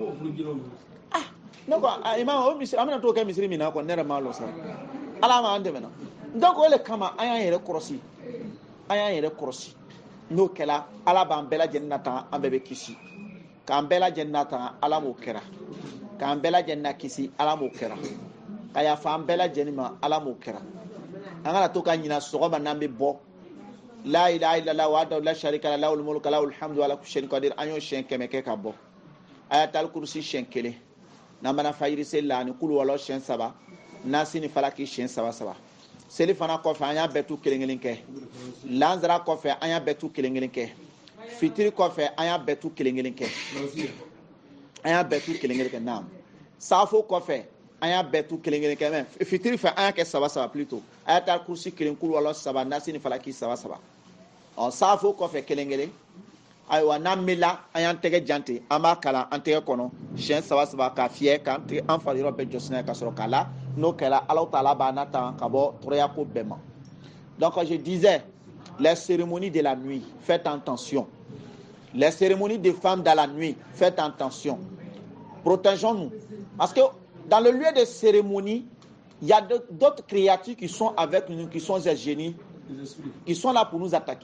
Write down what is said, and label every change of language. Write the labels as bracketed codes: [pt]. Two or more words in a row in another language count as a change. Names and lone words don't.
[bm] ne ko imam o misiri an bɛna t'o kɛ misiri min na kɔni ne yɛrɛ m'a lɔ sa ala m'an dɛmɛ na donc o de kama an y'an yɛrɛ kɔlɔsi an y'an yɛrɛ kɔlɔsi n'o kɛra ala b'an bɛɛ lajɛlen nata an bɛɛ bɛ kisi k'an bɛɛ lajɛlen nata ala m'o kɛra k'an bɛɛ lajɛlen na kisi ala m'o kɛra ka yafa an bɛɛ lajɛlen ma ala m'o kɛra an kana to ka ɲina sɔgɔma n'an bɛ bɔ [ar] لا إله إلا الله وحده لا شريك له له الملك وله الحمد وعلى كل شيء قدير [bm] an y'o siɲɛ 100 kɛ ka bɔ [ar] آية الكرسي [bm] siɲɛ 1 n'an mana fajiri seli la ani kulu walaw siɲɛ 3 nasi ni falaki siɲɛ 3 seli fana kɔfɛ an y'a bɛɛ tu kelen kɛ lanzara kɔfɛ an y'a bɛɛ tu kelen kɛ fitiri kɔfɛ an y'a bɛɛ tu kelen kɛ an y'a bɛɛ tu kelen kɛ naam safo kɔfɛ an y'a bɛɛ tu kelen kɛ mais fitiri fɛ an y'a kɛ 3 plutôt [ar] آية الكرسي [bm] 1 kulu walaw 3 nasi ni falaki 3 safo kɔfɛ kelen ayiwa n'an mila an y'an tɛgɛ jante an b'a kalan an tɛgɛ kɔnɔ siɲɛ 3 k'a fiyɛ k'an tɛgɛ an fari yɔrɔ bɛɛ jɔsi n'a ye ka sɔrɔ k'a la n'o kɛra Alahu Taala b'a nata ka bɔ tɔɔrɔya ko bɛɛ ma [fr] donc je disais les cérémonies de la nuit faites attention les cérémonies des femmes dans la nuit faites attention protégeons-nous parce que dans le lieu de cérémonie il y a d'autres créatures qui sont avec nous qui sont des génies qui sont là pour nous attaquer.